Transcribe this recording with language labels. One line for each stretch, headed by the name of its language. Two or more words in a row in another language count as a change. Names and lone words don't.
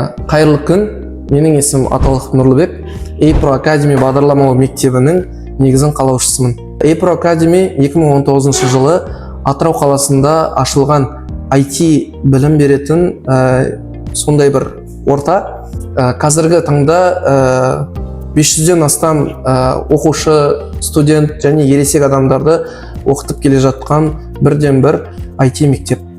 Kazakh: Қайырлы күн, менің есімім Аталық Нұрлыбек. A-Pro Academy бағдарламалау мектебінің негізін қалаушысымын. A-Pro Academy 2019 жылы Атырау қаласында ашылған IT білім беретін сондай бір орта. Қазіргі таңда 500-ден астам оқушы, студент және ересек адамдарды оқытып келе жатқан бірден бір IT мектеп.